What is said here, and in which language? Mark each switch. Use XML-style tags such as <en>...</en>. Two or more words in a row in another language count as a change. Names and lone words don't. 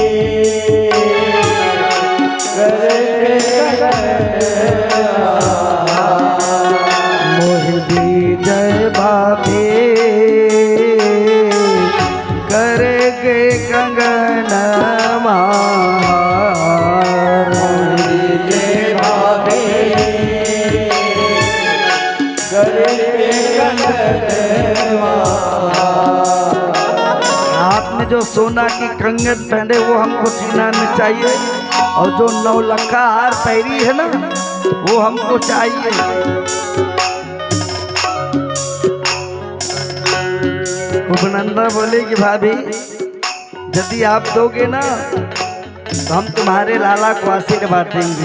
<hi>करके कंगनवा हार, मोहे दी जय भाभी, करके कंगनवा हार, मोहे दी जय भाभी, हाथ में जो सोना की कंगन पहने वो हमको सीना में चाहिए, और जो नौलखा हार पहरी है ना वो हमको चाहिए। उपनंदा बोले कि भाभी यदि आप दोगे ना तो हम तुम्हारे लाला को आशीर्वाद देंगे।</hi>